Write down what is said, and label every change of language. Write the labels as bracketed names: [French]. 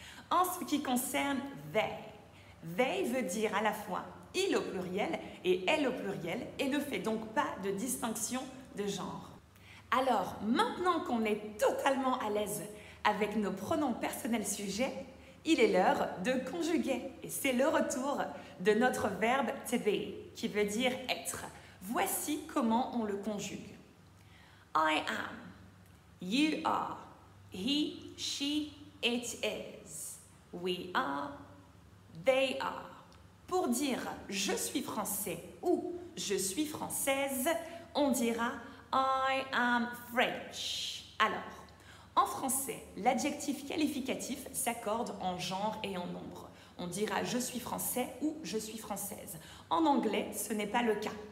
[French] En ce qui concerne they veut dire à la fois il au pluriel et elle au pluriel et ne fait donc pas de distinction de genre. Alors, maintenant qu'on est totalement à l'aise avec nos pronoms personnels sujets, il est l'heure de conjuguer et c'est le retour de notre verbe to be qui veut dire être. Voici comment on le conjugue. [English] I am, you are, he, she, it is, we are, they are. [French] Pour dire je suis français ou je suis française, on dira [English] I am French. [French] Alors, en français, l'adjectif qualificatif s'accorde en genre et en nombre. On dira je suis français ou je suis française. En anglais, ce n'est pas le cas.